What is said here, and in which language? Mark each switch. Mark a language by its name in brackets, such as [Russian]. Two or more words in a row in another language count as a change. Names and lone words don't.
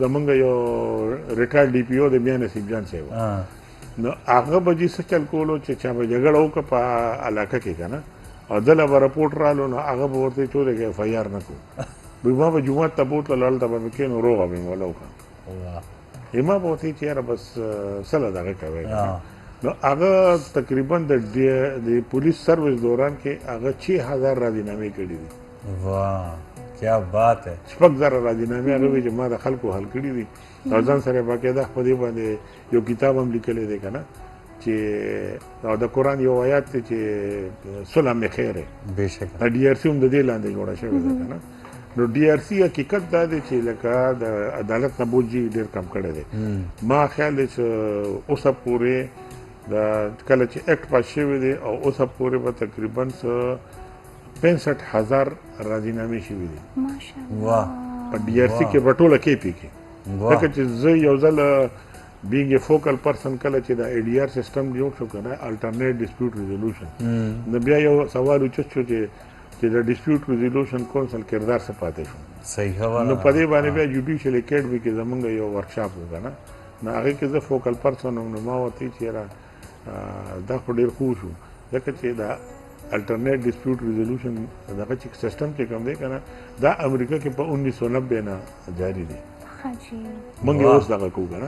[Pashto] زمونږ یو [English] retired DPO [Pashto] د بیا نصیب جان صاحب نو هغه به چې څه چل کولو چې چا به جګړه وکړه په علاقه کې که نه او دله به رپورټ رالو نو هغه به ورته چورې کې FIR نه کړو ما به جومات ته بوتلل هلته به مې کښېنو روغه به مې وله وکړه ما به ورته چې یاره بس سله دغه کوی نو هغه تقریبا د پولیس سروس دوران کې هغه 6000 راضینامې کړي دي [Urdu] واہ کیا بات ہے [Pashto] 6000 راضینامې هغه وی چې ما د خلکو حل کړي دي او ځان سره باقاعده خو دې باندې یو کتاب هم لیکلی دی که نه چې او د قرآن یو آیات دی چې [Urdu] صلح میں خیر ہے [Pashto] بېشکه DRC هم د دې لاندې جوړه شوې ده که نه نو DRC حقیقت دا دی چې لکه د عدالت نه بوج ډېر کم کړی دی ما خیال دی چې اوسه پورې د کله چې [English] act pass [Pashto] شوی دی او اوسه پورې به تقریبا 65,000 راضینامې شوي دي واه په DRC کې په ټوله KP کې ځکه چې زه یو ځل [English] being a focal person [Pashto] کله چې د ADR سیستم جوړ شو که نه [English] alternate dispute resolution [Pashto] نو بیا یو سوال اوچت شو چې د [English] dispute resolution council [Pashto] کردار څه پاتې شو صحیح خبره نو په دې باندې بیا جوډیشل اکیډمي کې زمونږ یو ورکشاپ وکړه نه نو هغې کې زه [English] focal person [Pashto] وم نو ما ورته چې یاره دا خو ډېر ښه شو ځکه چې دا [English] alternate dispute resolution [Pashto] دغه چې سیسټم چې کوم دی که نه دا امریکا کې په 1990 نه جاري دی موږ یې اوس دغه کوو که نه